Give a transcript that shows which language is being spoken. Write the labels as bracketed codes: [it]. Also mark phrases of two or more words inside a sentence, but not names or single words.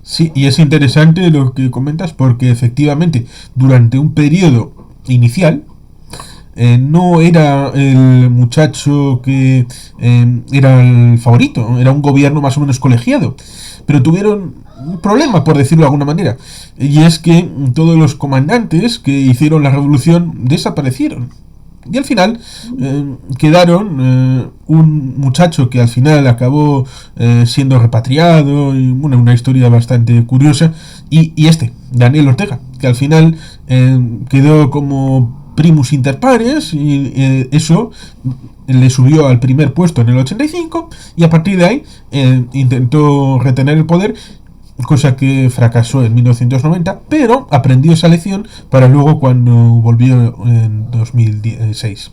[es] Sí, y es interesante lo que comentas porque efectivamente durante un periodo inicial no era el muchacho que era el favorito, era un gobierno más o menos colegiado, pero tuvieron un problema, por decirlo de alguna manera, y es que todos los comandantes que hicieron la revolución desaparecieron. Y al final quedaron un muchacho que al final acabó siendo repatriado, y bueno, una historia bastante curiosa, y Daniel Ortega, que al final quedó como [la] primus inter pares, [es] y eso le subió al primer puesto en el 85, y a partir de ahí intentó retener el poder, cosa que fracasó en 1990, pero aprendió esa lección para luego cuando volvió en 2006.